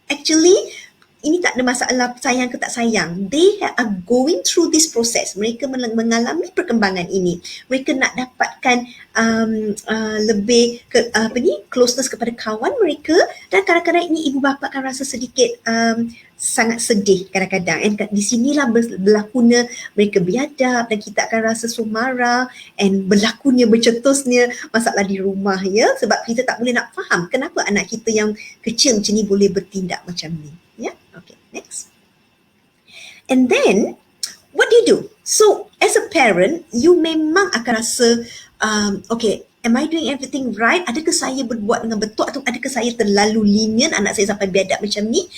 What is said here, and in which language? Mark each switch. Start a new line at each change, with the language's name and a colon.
Malay: Actually, ini tak ada masalah sayang ke tak sayang.
English: They are going through this process.
Malay: Mereka mengalami perkembangan ini. Mereka nak dapatkan lebih closeness kepada kawan mereka, dan kadang-kadang ini ibu bapa akan rasa sedikit sangat sedih kadang-kadang. And di sinilah berlakunya mereka biadab, dan kita akan rasa so marah, and berlakunya bercetusnya masalah di rumah, ya. Sebab kita tak boleh nak faham kenapa anak kita yang kecil macam ni boleh bertindak macam ni.
English: Yeah, okay, next. And then, what do you do? So, as a parent, you memang akan rasa, okay, am I doing everything right?
Malay: Adakah saya berbuat dengan betul, atau adakah saya terlalu lenient, anak saya sampai biadab macam ni?